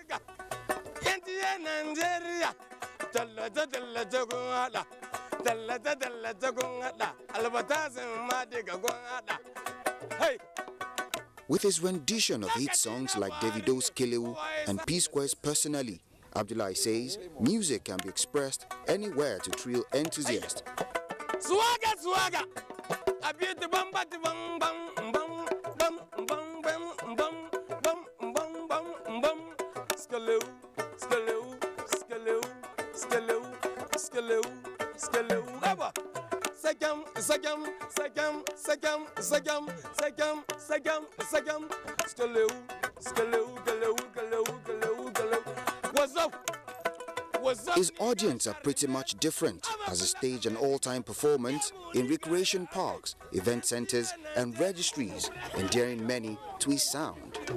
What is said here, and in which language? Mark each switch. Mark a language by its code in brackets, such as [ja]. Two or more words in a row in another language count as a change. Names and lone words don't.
[en] With his rendition of hit songs like Davido's Kileu and P-Square's Personally, Abdullahi says music can be expressed anywhere to thrill enthusiasts. Swagger, swagger. I beat the bum, but the bum, bum, bum, bum, bum, bum, bum, bum, bum, bum. Skaleu, skaleu, skaleu, skaleu, skaleu, skaleu. Ever. Sagam, sagam, sagam, sagam, sagam, sagam, sagam, sagam. Skaleu, skaleu, galeu, galeu, galeu, galeu. What's up? His audience are pretty much different, as he staged an all-time performance in recreation parks, event centers, and registries, endearing many to his sound.